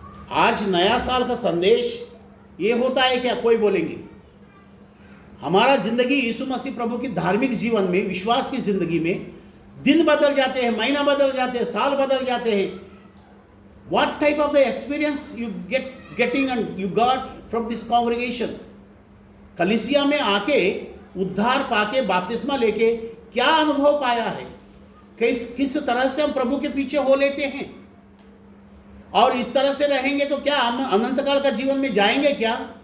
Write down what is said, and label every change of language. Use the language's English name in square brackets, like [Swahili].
[Hindi] आज नया साल का संदेश ये होता है क्या? कोई बोलेंगे हमारा जिंदगी यीशु मसीह प्रभु की धार्मिक जीवन में, विश्वास की जिंदगी में दिन बदल जाते हैं, महीना बदल जाते हैं, साल बदल जाते हैं। [English] What type of the experience you getting and you got from this congregation? [Hindi] कलीसिया में आके उद्धार पाके बपतिस्मा लेके क्या अनुभव पाया है? किस तरह से हम प्रभु के पीछे हो लेते हैं, और इस तरह से रहेंगे तो क्या हम अनंत काल का जीवन में जाएंगे क्या?